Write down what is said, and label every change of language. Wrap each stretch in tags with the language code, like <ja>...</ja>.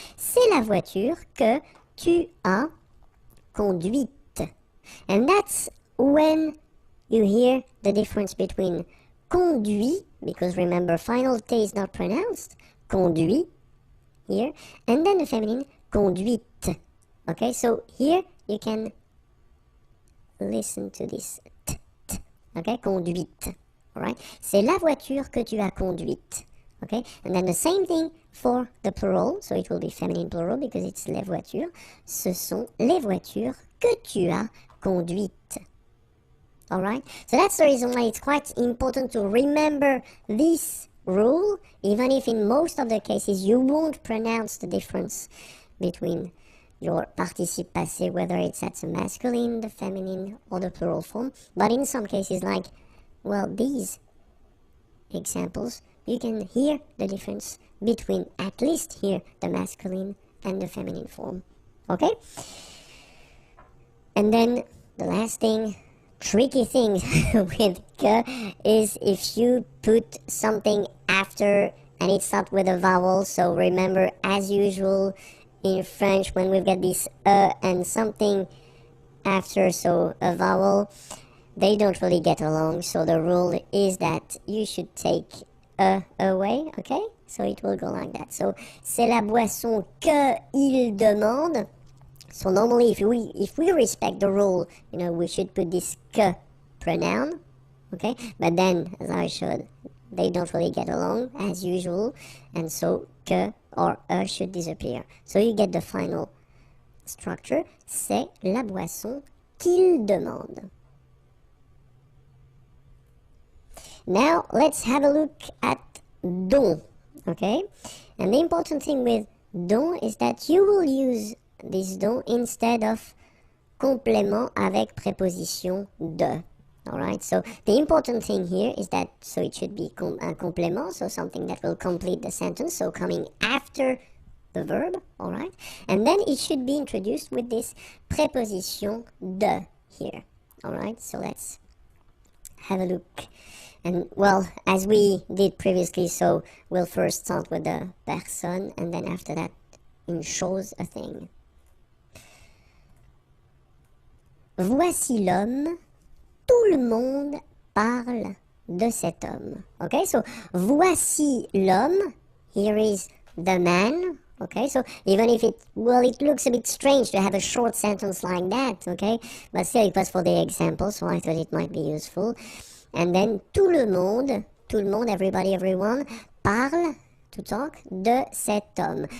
<fr>C'est la voiture que tu as conduite.</fr> <en>And that's when you hear the difference between conduit, because remember, final T is not pronounced, conduit, here, and then the feminine, conduite. Okay, so here you can listen to this t, t, okay, conduite. Alright,</en> <fr>c'est la voiture que tu as conduite.</fr> <en>Okay, and then the same thing for the plural, so it will be feminine plural because it's les voitures.</en> <fr>Ce sont les voitures que tu as conduites.</fr> <en>Alright, so that's the reason why it's quite important to remember this rule, even if in most of the cases you won't pronounce the difference between your participe passé, whether it's at the masculine, the feminine, or the plural form. But in some cases, like, well, these examples, you can hear the difference between at least here the masculine and the feminine form. Okay? And then the last thing, tricky thing with que is if you put something after and it starts with a vowel. So remember, as usual in French, when we've got this and something after, so a vowel, they don't really get along. So the rule is that you should take away, okay? So it will go like that.</en> <fr>So c'est la boisson que il demande.</fr> <en>So normally if we respect the rule, you know, we should put this que pronoun, okay? But then, as I showed, they don't really get along as usual, and so que or should disappear. So you get the final structure,</en> <fr>c'est la boisson qu'il demande.</fr> <en>Now let's have a look at dont, okay? And the important thing with dont is that you will use this dont instead of complément avec préposition de. Alright, so the important thing here is that, so it should be un complément, so something that will complete the sentence, so coming after the verb, alright? And then it should be introduced with this préposition de here, alright? So let's have a look. And well, as we did previously, so we'll first start with the personne, and then after that, une chose, a thing.</en> <fr>Voici l'homme. Tout le monde parle de cet homme.</fr> <en>Okay, so</en> <fr>voici l'homme.</fr> <en>Here is the man. Okay, so even if it looks a bit strange to have a short sentence like that, okay, but still it was for the example, so I thought it might be useful. And then</en> <fr>tout le monde,</fr> <en>everybody, everyone, parle, to talk,</en> <fr>de cet homme.</fr>